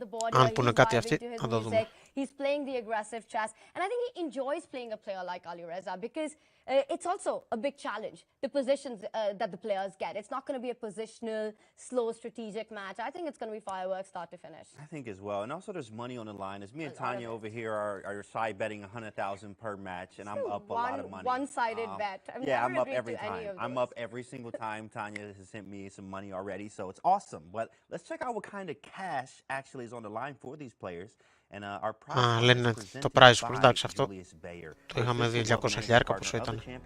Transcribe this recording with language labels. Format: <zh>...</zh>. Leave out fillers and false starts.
<el>Αν πούνε κάτι αυτοί, θα το δούμε.</el> <en>He's playing the aggressive chess. And I think he enjoys playing a player like Alireza because it's also a big challenge, the positions that the players get. It's not going to be a positional, slow, strategic match. I think it's going to be fireworks start to finish. I think as well. And also there's money on the line. As me and Tanya over here are side betting 100,000 per match, and I'm up a lot of money. One-sided bet. Yeah, I'm up every time. I'm up every single time. Tanya has sent me some money already, so it's awesome. But let's check out what kind of cash actually is on the line for these players.</en> <el>Λένε το prize pool, εντάξει, αυτό το είχαμε δει 200.000 πόσο ήταν.</el>